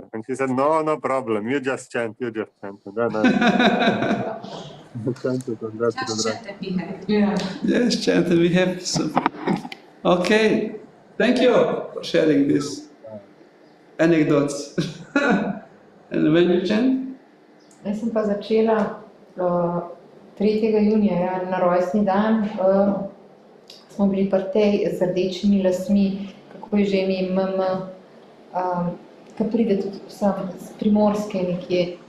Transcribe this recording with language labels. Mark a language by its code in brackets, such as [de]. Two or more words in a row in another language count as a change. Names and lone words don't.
[en] And he said, "No problem. You just chant. And then I chanted on that Just Rudraksh. chant and be happy. Yeah. Yes, chant, we have some. Okay, thank you for sharing these anecdotes. And when you chant? [sl] Jaz sem pa začela 3. junija, ja, na rojstni dan, smo bili pri tej z rdečimi lasmi, kako je že ime ki pride tudi vsem z Primorske nekje.